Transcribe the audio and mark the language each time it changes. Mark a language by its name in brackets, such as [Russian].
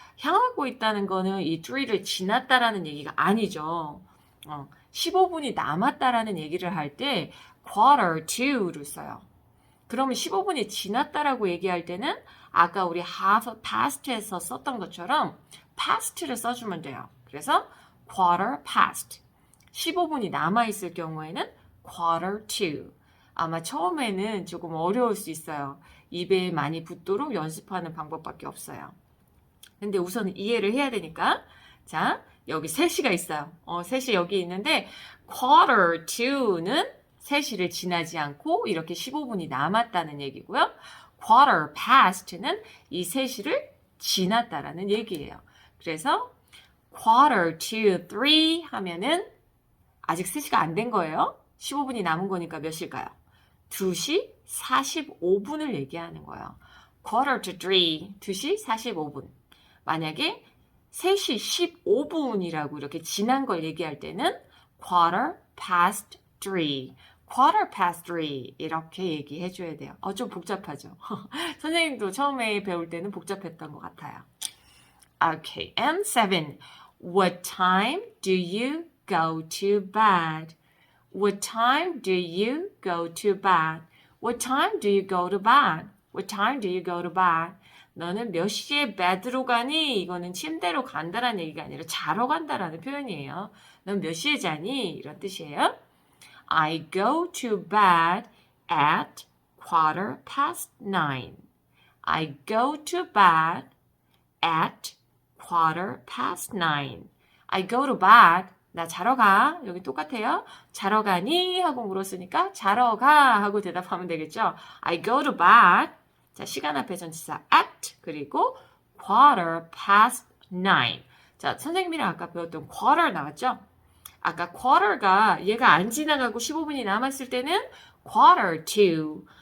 [Korean] 향하고 있다는 거는 이 3를 지났다라는 얘기가 아니죠. 15분이 남았다라는 얘기를 할 때 quarter to를 써요. 그러면 15분이 지났다라고 얘기할 때는 아까 우리 have past에서 썼던 것처럼 past를 써주면 돼요. 그래서 quarter past. 15분이 남아있을 경우에는 quarter to. 아마 처음에는 조금 어려울 수 있어요. 입에 많이 붙도록 연습하는 방법밖에 없어요. 근데 우선 이해를 해야 되니까 자, 여기 3시가 있어요. 3시 여기 있는데 quarter to는 3시를 지나지 않고 이렇게 15분이 남았다는 얘기고요. quarter past는 이 3시를 지났다라는 얘기예요. 그래서 quarter to 3 하면은 아직 3시가 안 된 거예요. 15분이 남은 거니까 몇 시일까요? 2시 45분을 얘기하는 거예요. quarter to 3, 2시 45분. 만약에 3시 15분이라고 이렇게 지난 걸 얘기할 때는 quarter past 3. quarter past 3 이렇게 얘기해 줘야 돼요. 좀 복잡하죠. 선생님도 처음에 배울 때는 복잡했던 것 같아요. [English] Okay, and 7. What time do you go to bed? What time do you go to bed? What time do you go to bed? What time do you go to bed? [Korean] 너는 몇 시에 bed로 가니? 이거는 침대로 간다라는 얘기가 아니라 자러 간다라는 표현이에요. 넌 몇 시에 자니? 이런 뜻이에요. [English] I go to bed at quarter past 9. I go to bed at quarter past 9. I go to bed. [Korean] 나 자러 가. 여기 똑같아요. 자러 가니? 하고 물었으니까 자러 가 하고 대답하면 되겠죠. [English] I go to bed. [Korean] 자, 시간 앞에 전치사 at 그리고 quarter past 9. 자, 선생님이랑 아까 배웠던 quarter 나왔죠? 아까 quarter가 얘가 안 지나가고 15분이 남았을 때는 quarter to.